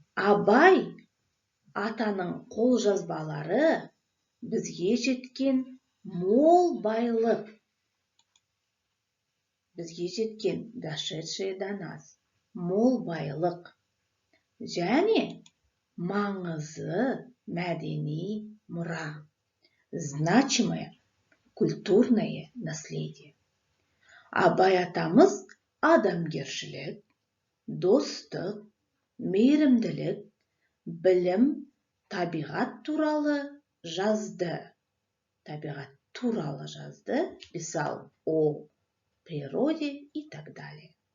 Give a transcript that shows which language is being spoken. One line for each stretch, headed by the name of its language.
Kazakh: Абай атаның қолжазбалары бізге жеткен мол байлық. Бізге жеткен
Russian: дошедшие до нас.
Kazakh: Мол байлық. Және маңызы мәдени мұра.
Russian: Значимое культурное наследие.
Kazakh: Абай атамыз адамгершілік, достық, мейірімділік, білім, табиғат туралы жазды. Табиғат туралы жазды,
Russian: писал о природе и так далее.